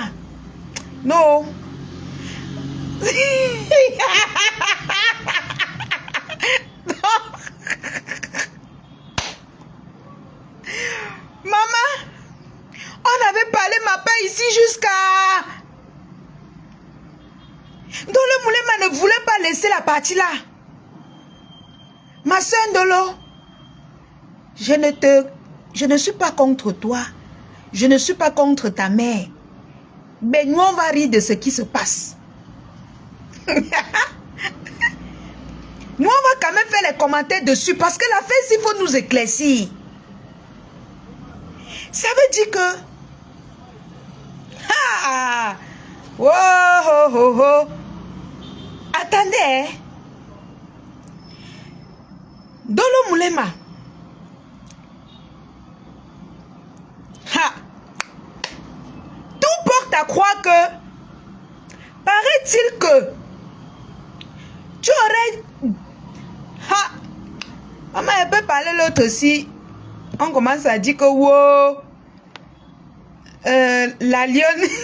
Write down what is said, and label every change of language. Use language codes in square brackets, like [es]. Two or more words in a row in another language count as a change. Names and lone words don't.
[fr] Non. Maman, on avait parlé ma paix ici jusqu'à... Ndolo Moulema ne voulait pas laisser la partie là. Ma soeur Ndolo, je ne suis pas contre toi. Je ne suis pas contre ta mère. Mais nous, on va rire de ce qui se passe. Nous, on va quand même faire les commentaires dessus parce que la fête, il faut nous éclaircir. Ça veut dire que... Ah! Oh, oh, oh, oh. Attendez. Ndolo Moulema. Ha! Tout porte à croire que... Paraît-il que... Tu aurais... Ha! Maman, elle peut parler l'autre aussi. On commence à dire que wow, la lionne.